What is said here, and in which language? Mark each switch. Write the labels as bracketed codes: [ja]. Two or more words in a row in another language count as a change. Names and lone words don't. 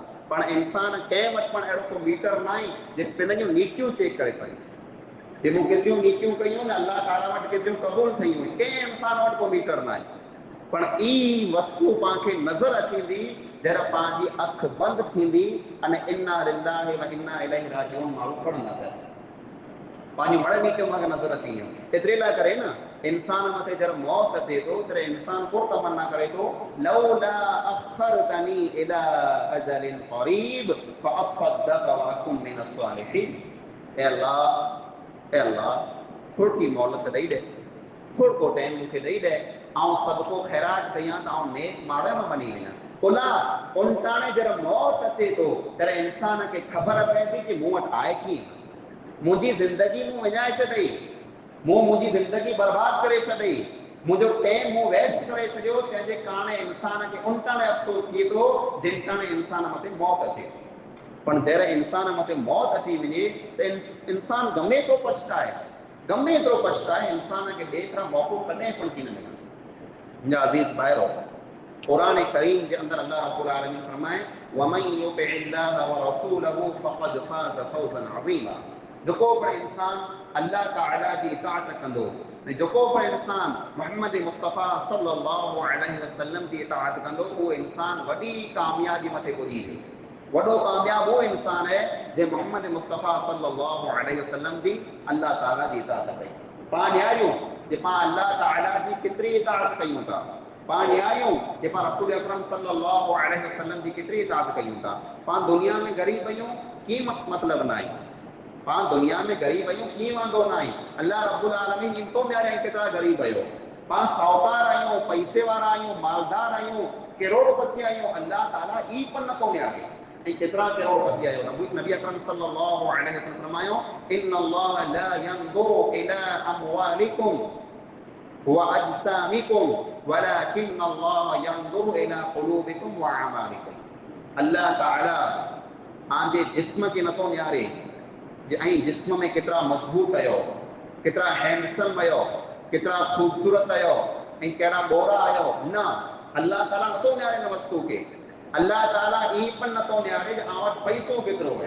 [sd] पाण इंसान कंहिं वटि पण अहिड़ो को मीटर न आहे जे पंहिंजूं नीतियूं चेक करे सघे कि मूं केतिरियूं नीतियूं कयूं न, अल्लाह ताला वटि केतिरियूं क़बूल थियूं, कंहिं इंसान वटि को मीटर न आहे। पण ई वस्तु पाण खे नज़र अचींदी जॾहिं पंहिंजी अख बंदि थींदी अने [ar] إنا لله وإنا إليه راجعون [sd] माण्हू पढ़ंदा पिया, पंहिंजी मड़ नीतियूं मूंखे नज़र अची वियूं। एतिरे लाइ करे न इंसान मथे जॾहिं मौत अचे थो तॾहिं इंसान को तमन्ना करे थो, [ar] لولا أخرتني إلى أجل قريب فأصدق وأكن من الصالحين. [sd] ए अल्लाह थोड़ी की मोहलत ॾेई ॾे, थोड़ो को टाइम मूंखे ॾेई ॾे, ऐं सदको ख़ैरात कयां त आउं नेक माण्हू में बनी वञा। उला उनटाणे जॾहिं मौत अचे थो तॾहिं इंसान खे ख़बर पए थी कि मूं वटि आहे कीअं, मुंहिंजी ज़िंदगी मूं विञाए छॾी, मूं मुंहिंजी ज़िंदगी बर्बाद करे छॾी, मुंहिंजो टाइम मूं वेस्ट करे छॾियो, तंहिंजे कारण इंसान खे उनटाणे अफ़सोस थिए थो जिनटाणे इंसान मथे मौत अचे। पण जॾहिं इंसान मथे मौत अची वञे त इंसान गमे थो पछताए, गमे एतिरो पछताए, इंसान खे ॿिए तरह मौक़ो कॾहिं पण थी न मिले। मुंहिंजा अज़ीज़ भाइरो, क़ुरान करीम जे अंदरि अल्लाह [ar] رب العالمين [sd] फरमाए [ar] ومن يطع الله ورسوله فقد فاز فوزا عظيما. [sd] जेको बि इंसान अल्लाह ताला जी इताअत कंदो, जेको बि इंसान मोहम्मद मुस्तफ़ा [ar] صلى الله عليه وسلم [sd] जी इताअत कंदो, उहो इंसान वॾी कामयाबी मथे पुॼी वियो। वॾो कामयाब वो इंसान है जे मोहम्मद मुस्तफ़ा [ar] صلى الله عليه وسلم [sd] जी अल्लाह ताला जी इताअत कई। पाण न्यारियूं जे पाण अल्लाह ताला जी केतिरी इताअत कयूं था, पाण न्यारियूं जे पाण रसूल अकरम [ar] صلى الله عليه وسلم [sd] जी केतिरी इताअत कयूं था। पाण दुनिया में ग़रीब आहियूं कीअं मतिलबु न आहे, पाण दुनिया में ग़रीब आहियूं कीअं वांदो न आहे। अल्लाह [ar] رب العالمين [sd] इम्तो न्यारे केतिरा ग़रीब आहियो, पाण साहूकार आहियूं, पैसे वारा आहियूं, मालदार आहियूं, करोड़पति आहियूं, अल्लाह ताला ई पण नथो न्यारे। कितना करोड़पति आयो, [ar] نبي أكرم صلى الله عليه وسلم فرمايو إن الله لا ينظر إلى أموالكم وأجسامكم ولكن الله ينظر إلى قلوبكم وأعمالكم. [sd] अल्लाह ताला आंजे जिस्म खे नथो न्यारे ऐं जिस्म में केतिरा मज़बूत आहियो, केतिरा हैंडसम आहियो, केतिरा ख़ूबसूरत आहियो ऐं कहिड़ा गोरा आहियो, न, अल्लाह ताला नथो न्यारे न वस्तु खे। अल्लाह ताला ई पण नथो न्यारे जो आं वटि पैसो केतिरो आहे।